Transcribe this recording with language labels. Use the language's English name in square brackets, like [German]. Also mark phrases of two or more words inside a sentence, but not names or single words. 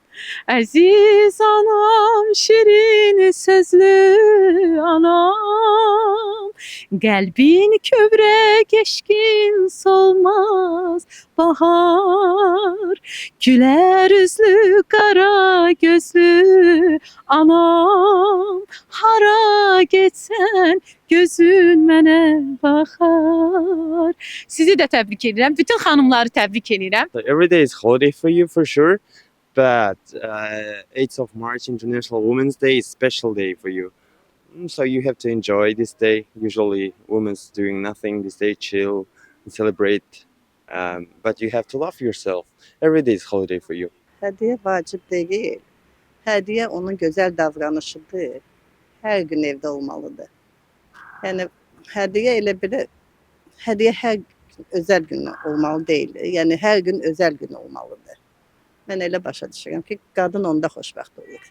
[Azerbaijani] Əziz anam, şirin sözlü anam, qəlbin kövrək eşqin solmaz bahar, gülər üzlü qara gözlü anam, hara getsən gözün mənə baxar. Sizi də təbrik edirəm. Bütün xanımları təbrik edirəm. [English] So every day is holiday for you for sure, but 8th of March, International Women's Day, is special day for you. So you have to enjoy this day. Usually women's doing nothing this day, chill and celebrate. But you have to love yourself. Every day is holiday for you. [Azerbaijani] Hədiyyə vacib deyil. Hədiyyə onun gözəl davranışıdır. Hər gün evdə olmalıdır. Yəni hədiyyə elə belə hədiyyə hər özəl gün olmalı deyil. Yəni hər gün özəl gün olmalıdır. Mən elə başa düşürəm ki, qadın onda xoşbəxt olur.